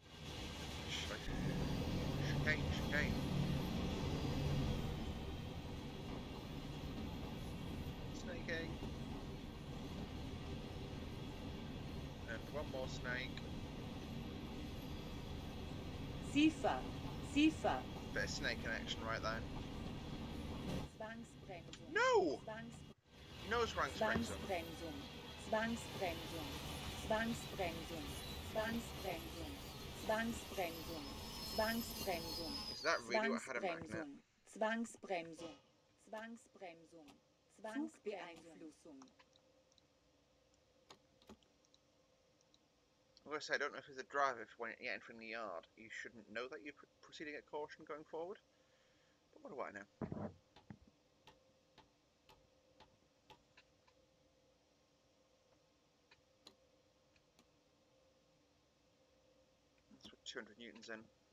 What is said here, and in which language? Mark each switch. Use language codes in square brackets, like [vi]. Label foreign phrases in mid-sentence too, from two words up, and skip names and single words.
[en] Chicane, chicane. Snaking. And one more snake. Sifa, SIFA. Bit of snake in action right there. Zwangsbremsung. No! Zwangs No Zwangsbremsung. [de] Zwangsbremsung. Zwangsbremsung. Zwangsbremsung. Zwangsbremsung. Zwangsbremsung. [en] Zwangsbremsung. Is that really what had a magnet? [de] Zwangsbremsung. Zwangsbremsung. [en] Zwangsbeeinflussung. I'm going to say, I don't know if as a driver, if when you're entering the yard, you shouldn't know that you're proceeding at caution going forward. But what do I know? Let's put 200 newtons in.